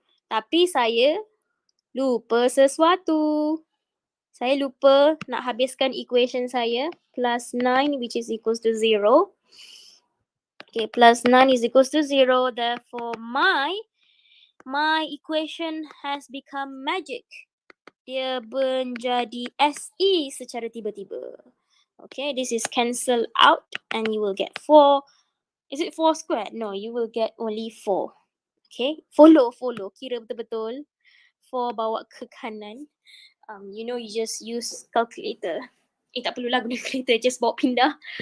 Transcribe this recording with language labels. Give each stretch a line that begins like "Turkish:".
Malay: Tapi saya lupa sesuatu.
English: Saya lupa nak habiskan equation saya. Plus 9 which is equals to 0. Okay, plus 9 is equals to 0. Therefore, my equation has become magic.
Malay: Dia menjadi SE secara tiba-tiba.
English: Okay, this is cancel out and you will get 4. Is it 4 squared? No, you will get only 4. Okay, follow. Kira betul-betul.
Malay: 4 bawa ke kanan. You just use calculator. Tak perlulah guna calculator, just bawa pindah.